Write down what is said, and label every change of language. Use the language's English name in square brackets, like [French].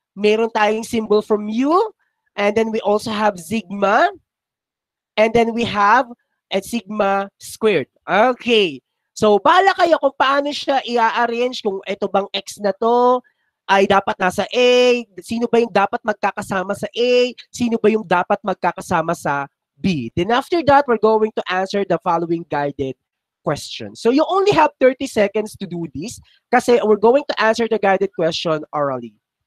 [Filipino] Meron tayong [English] symbol from U, and then we also have sigma, and then we have a sigma squared. Okay. [Filipino] So, bahala kayo kung paano siya i-arrange, kung ito bang X na to ay dapat nasa A, sino ba yung dapat magkakasama sa A, sino ba yung dapat magkakasama sa B. [English] Then after that, we're going to answer the following guided questions. So, you only have 30 seconds to do this kasi we're going to answer the guided question orally.